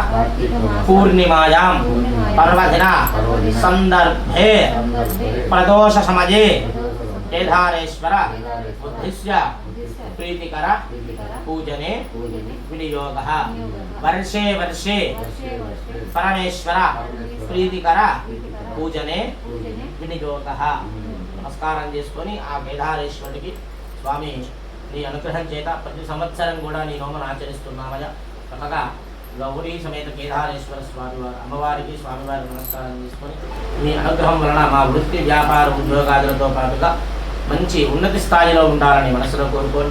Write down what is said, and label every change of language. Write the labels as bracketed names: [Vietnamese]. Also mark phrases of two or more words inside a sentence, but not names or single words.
[Sanskrit] पूर्णिमायां पर्वदिन संदर्भे प्रदोष समये केदारेश्वर उद्दिश्य प्रीतिकर पूजने विनियोगः वर्षे वर्षे परमेश्वर प्रीतिकर पूजने వినియోగः [Telugu] నమస్కారం చేసుకొని ఆ కేదారేశ్వరుడికి స్వామి నీ అనుగ్రహం చేత ప్రతి సంవత్సరం కూడా నీ నోమను ఆచరిస్తున్నామయ్యా చక్కగా గౌరీ సమేత కేదారేశ్వర స్వామి వారు అమ్మవారికి స్వామివారికి నమస్కారం చేసుకొని మీ అనుగ్రహం వలన మా వృత్తి వ్యాపార ఉద్యోగాదులతో పాటుగా మంచి ఉన్నతి స్థాయిలో ఉండాలని మనసులో కోరుకోండి